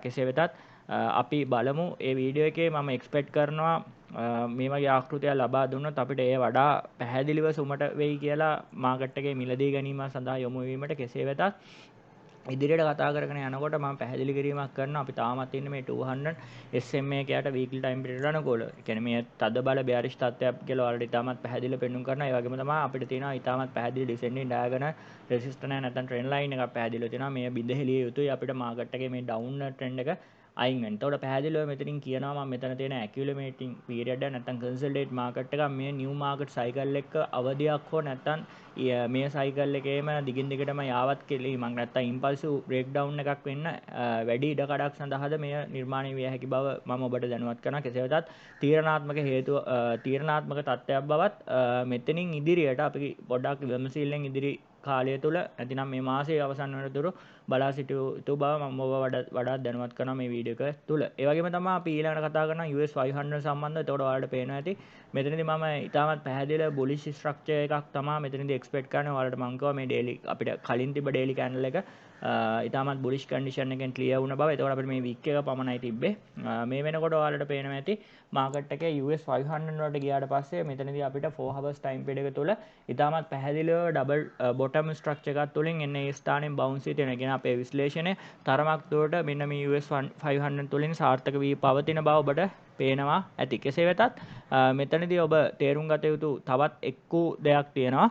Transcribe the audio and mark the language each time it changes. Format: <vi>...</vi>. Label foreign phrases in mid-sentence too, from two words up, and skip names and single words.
<si>කෙසේ වෙතත් අපි බලමු ඒ වීඩියෝ එකේ මම එක්ස්පෙක්ට් කරනවා මේ වගේ ආකෘතියක් ලබා දුන්නොත් අපිට ඒ වඩා පැහැදිලිව සුමට වෙයි කියලා මාකට් එකේ මිලදී ගැනීම සඳහා යොමු වීමට. කෙසේ වෙතත් ඉදිරියට කතා කරගෙන යනකොට මම පැහැදිලි කිරීමක් කරනවා අපි තාමත් ඉන්නේ මේ 200 SMA එකයට</si> <en>weekly time period</en> <si>අනුකූලව. ඒ කියන්නේ මේ තද බල bearish තත්ත්වයක් කියලා ඔයාලට තාමත් පැහැදිලිව පෙන්වන්න කරනවා. ඒ වගේම තමයි අපිට තියෙනවා ඊටමත් පැහැදිලි</si> <en>descending diagonal resistance</en> <si>නැත්නම්</si> <en>trend line</en> <si>එකක් පැහැදිලිව තියෙනවා. මේ බිඳ හෙළිය යුතුයි අපිට මාකට් එකේ මේ</si> <en>downward trend</en> <si>එක අයින් වෙන්න. එතකොට පැහැදිලිව මෙතනින් කියනවා මම මෙතන තියෙන</si> <en>accumulating period</en> <si>එක නැත්නම්</si> <en>consolidate market</en> <si>එක මේ</si> <en>new market cycle</en> <si>එක අවධියක් හෝ නැත්නම් මේ cycle එකේම දිගින් දිගටම යාවත් කෙලීමක් නැත්නම්</si> <en>impulsive breakdown</en> <si>එකක් වෙන්න වැඩි ඉඩකඩක් සඳහාද මේ නිර්මාණය විය හැකි බව මම ඔබට දැනුවත් කරනවා. කෙසේ වෙතත් තීරණාත්මක හේතුව තීරණාත්මක තත්ත්වයක් බවත් මෙතනින් ඉදිරියට අපි පොඩ්ඩක් විමසිල්ලෙන් ඉදිරි කාලය තුල නැතිනම් මේ මාසයේ අවසන් වෙනතුරු බලා සිටිය යුතු බව මම ඔබ වඩාත් දැනුවත් කරනවා මේ වීඩියෝ එක තුල. ඒ වගේම තමයි අපි ඊළඟට කතා කරනවා US 500 සම්බන්ධව. එතකොට ඔයාලට පේනවා ඇති මෙතනදී මම ඉතාමත් පැහැදිලිව</si> <en>bullish structure</en> <si>එකක් තමයි මෙතනදී එක්ස්පෙක්ට් කරන්නේ. ඔයාලට මම කිව්වා මේ ඩේලි අපිට කලින් තිබ්බ</si> <en>daily candle</en> <si>එක ඉතාමත්</si> <en>bullish condition</en> <si>එකෙන් ක්ලියර් වුණ බව. එතකොට අපිට මේ වීක් එක පමණයි තිබ්බේ. මේ වෙනකොට ඔයාලට පේනවා ඇති මාකට් එකේ US 500 වලට ගියාට පස්සේ මෙතනදී අපිට</si> <en>4 hours time period</en> <si>එක තුල ඉතාමත් පැහැදිලිව</si> <en>double bottom structure</en> <si>එකක් තුලින් එන්නේ ඒ ස්ථානයෙන් බවුන්ස් වෙ තියෙන. කියන අපේ විශ්ලේෂණය තරමක් දුරට මෙන්න මේ US 500 තුලින් සාර්ථක වී පවතින බව ඔබට පේනවා ඇති. කෙසේ වෙතත් මෙතනදී ඔබ තේරුම් ගත යුතු තවත් එක්කු දෙයක් තියෙනවා.</si>